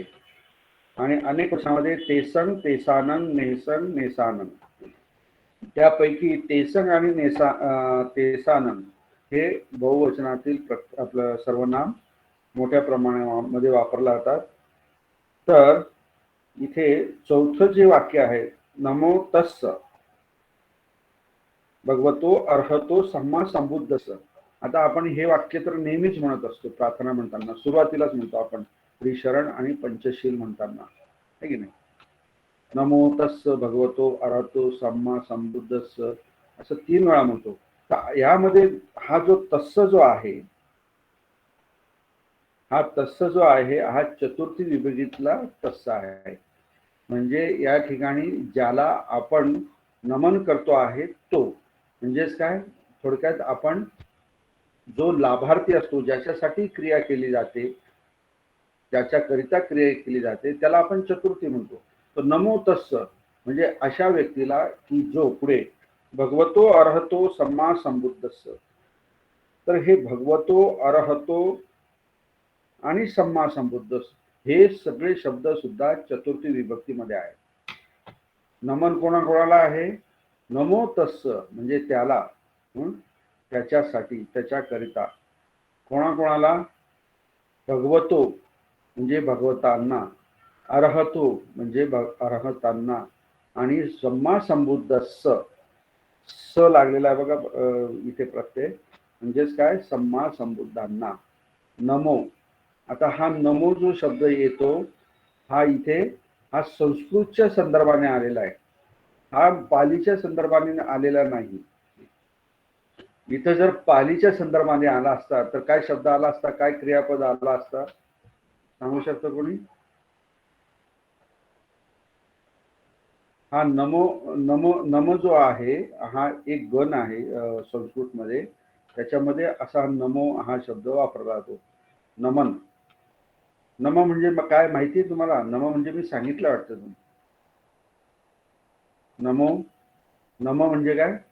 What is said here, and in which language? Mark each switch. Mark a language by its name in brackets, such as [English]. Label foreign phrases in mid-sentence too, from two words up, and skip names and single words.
[Marathi] आणि अनेक वचनामध्ये [Pali] तेसंग, तेसानन, नेसन, नेसानन. [Marathi] त्यापैकी तेसंग आणि तेसानन हे बहुवचनातील आपलं सर्वनाम मोठ्या प्रमाणामध्ये वापरला जातात. तर इथे चौथं जे वाक्य आहे, [Pali] नमो तस्स भगवतो अर्हतो सम्मा संबुद्धस. [Marathi] आता आपण हे वाक्य तर नेहमीच म्हणत असतो प्रार्थना म्हणताना, सुरुवातीलाच म्हणतो आपण श्रीशरण आणि पंचशील म्हणताना, है की नाही. [Pali] नमो तस्स भगवतो अरहतो सम्मा संबुद्धस्स [Marathi] असं 3 वेळा म्हणतो. यामध्ये हा जो तस्स जो आहे, हा तस्स जो आहे हा चतुर्थी विभक्तीतला तस्स आहे. म्हणजे या ठिकाणी ज्याला आपण नमन करतो आहे तो, म्हणजेच काय, थोडक्यात आपण जो लाभार्थी असतो, ज्याच्यासाठी क्रिया केली जाते, ज्याच्याकरिता क्रिया केली जाते, त्याला आपण चतुर्थी म्हणतो. तर [Pali] नमो तस्स [Marathi] म्हणजे अशा व्यक्तीला की जो पुढे [Pali] भगवतो अर्हतो सम्मा संबुद्धस्स. [Marathi] तर हे भगवतो अर्हतो आणि [Pali] सम्मा संबुद्धस्स [Marathi] हे सगळे शब्द सुद्धा चतुर्थी विभक्तीमध्ये आहेत. नमन कोणाकोणाला आहे? [Pali] नमो तस्स [Marathi] म्हणजे त्याला, त्याच्यासाठी, त्याच्याकरिता. कोणाकोणाला? भगवतो म्हणजे भगवतांना, अर्हतो म्हणजे अर्हतांना, आणि [Pali] सम्मा संबुद्धस्स [Marathi] स लागलेला आहे बघा इथे प्रत्यय, म्हणजेच काय, सम्मा संबुद्धांना नमो. आता हा नमो जो शब्द येतो हा इथे हा संस्कृतच्या संदर्भाने आलेला आहे, हा पालीच्या संदर्भाने आलेला नाही. इथं जर पालीच्या संदर्भाने आला असता तर काय शब्द आला असता, काय क्रियापद आला असता, सांगू शकतो कोणी? हा [Pali] नमो नमो नम [Marathi] जो आहे हा एक गण आहे संस्कृतमध्ये, त्याच्यामध्ये असा नमो हा शब्द वापरला जातो. नमन. नम म्हणजे काय माहिती आहे तुम्हाला? नम म्हणजे मी सांगितलं वाटतं तुम्ही. नमो, नम म्हणजे काय?